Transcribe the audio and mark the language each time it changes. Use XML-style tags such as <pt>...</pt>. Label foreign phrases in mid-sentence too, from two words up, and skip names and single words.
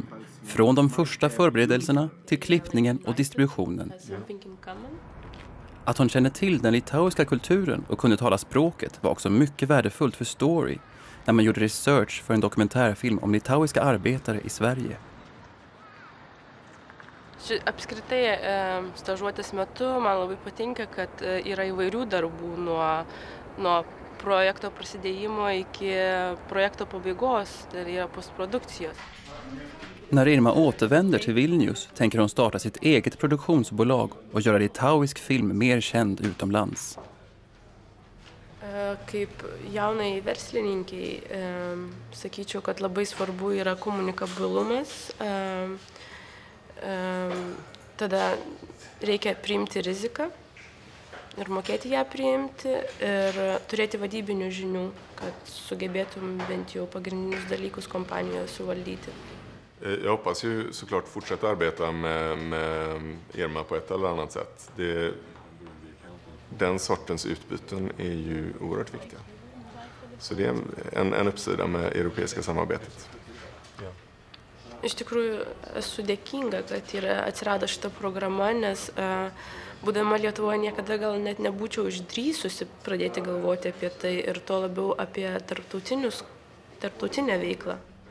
<sv>Från de första förberedelserna till klippningen och distributionen. Att hon kände till den litauiska kulturen och kunde tala språket var också mycket värdefullt för Story när man gjorde research för en dokumentärfilm om litauiska arbetare i Sverige.</sv> <lt>Apskritai, stažuotės metu man labai patinka, kad yra įvairių darbų nuo projekto prasidėjimo iki projekto pabaigos, tai yra postprodukcijos.</lt> <sv>När Irma återvänder till Vilnius tänker hon starta sitt eget produktionsbolag och göra litauisk film mer känd utomlands.</sv> <lt>Kaip jaunai verslininkiai, sakyčiau, kad labai svarbu yra komunikabilumas. Tada reikia priimti riziką ir mokėti ją priimti ir turėti vadybinių žinių, kad sugebėtum bent jau pagrindinius dalykus kompanijoje suvaldyti.</lt> <sv>Jag hoppas ju såklart fortsätta arbeta med Irma på ett eller annat sätt. Den sortens utbyten är ju oerhört viktiga. Så det är en uppsida med europeiska samarbetet.</sv> <lt>Iš tikrųjų, esu dėkinga, kad atsirado šita programa, nes būdama Lietuvoje niekada gal net nebūčiau išdrįsusi pradėti galvoti apie tai ir to labiau apie tarptautinę veiklą.</lt>